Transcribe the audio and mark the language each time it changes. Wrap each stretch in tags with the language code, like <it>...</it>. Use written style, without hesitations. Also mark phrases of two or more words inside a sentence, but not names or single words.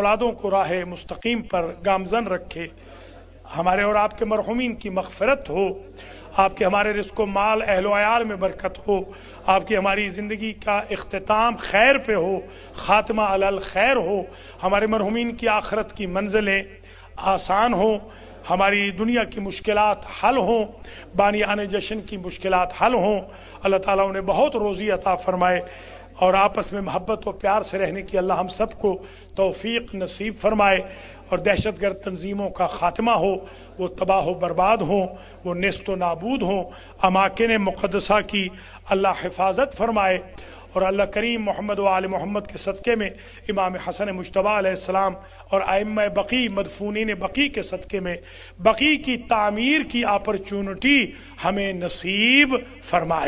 <ur>اولادوں کو راہ مستقیم پر گامزن رکھے، ہمارے اور آپ کے مرحومین کی مغفرت ہو، آپ کے ہمارے رزق و مال اہل و عیال میں برکت ہو، آپ کی ہماری زندگی کا اختتام خیر پہ ہو، خاتمہ</ur> <ar>علی الخیر</ar> <ur>ہو، ہمارے مرحومین کی آخرت کی منزلیں آسان ہوں، ہماری دنیا کی مشکلات حل ہوں، بانیان جشن کی مشکلات حل ہوں۔ اللہ تعالیٰ انہیں بہت روزی عطا فرمائے اور آپس میں محبت و پیار سے رہنے کی اللہ ہم سب کو توفیق نصیب فرمائے، اور دہشت گرد تنظیموں کا خاتمہ ہو، وہ تباہ و برباد ہوں، وہ نیست و نابود ہوں، اماکن مقدسہ کی اللہ حفاظت فرمائے، اور اللہ کریم محمد و آل محمد کے صدقے میں امام حسن مجتبی</ur> <ar>علیہ السلام</ar> <ur>اور ائمہ بقی مدفونین بقی کے صدقے میں بقی کی تعمیر کی اپرچونٹی ہمیں نصیب فرمائے۔</ur>